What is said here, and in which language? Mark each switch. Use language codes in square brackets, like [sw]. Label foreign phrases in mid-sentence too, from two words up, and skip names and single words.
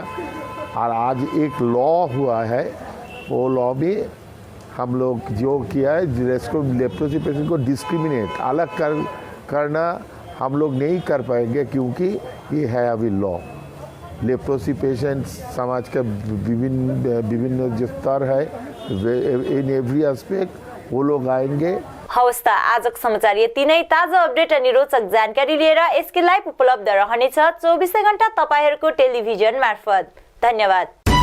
[hi] और आज एक लॉ हुआ है, वो लॉ में हम लोग जो किया है [en] leprosy patient [hi] को डिस्क्रिमिनेट अलग करना हम लोग नहीं कर पाएंगे, क्योंकि ये है अभी लॉ। [en] leprosy patient [hi] समाज का विभिन्न जो स्तर है [en] in every aspect [hi] वो लोग आएंगे। [ne] हवस् त आजको समाचार यति नै। ताजा अपडेट अनि रोचक जानकारी लिएर एसके लाइभ उपलब्ध रहनेछ 24 घण्टा तपाईहरुको टेलिभिजन मार्फत। धन्यवाद।